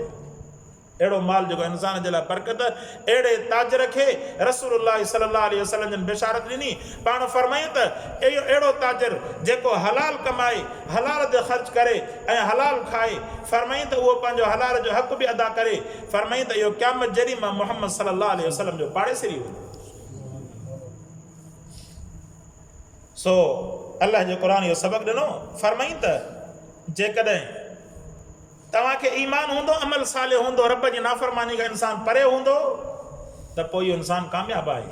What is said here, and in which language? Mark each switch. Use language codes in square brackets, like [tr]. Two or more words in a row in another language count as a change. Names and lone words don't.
[sd] अहिड़ो माल जेको इंसान जे लाइ बरकत, अहिड़े ताजर खे रसूलुल्लाह [ar] صلى الله عليه وسلم [sd] जन बिशारत ॾिनी। पाण फरमायूं त इहो अहिड़ो ताजर जेको हलाल कमाए, हलाल ते ख़र्च करे ऐं हलाल खाए, फरमायूं त उहो पंहिंजो हलाल जो हक़ बि अदा करे। फरमायूं त इहो क़यामत जहिड़ी मां मुहम्मद [ar] صلى الله عليه وسلم [sd] जो पाड़ेसरी हो। सो अल्लाह जो क़ुर इहो सबक़ ॾिनो, फरमाईं त जेकॾहिं तव्हांखे ईमान हूंदो, अमल साले हूंदो, रब जी नाफ़रमानी खां इंसान परे हूंदो, त पोइ इहो इंसान कामयाबु आहे।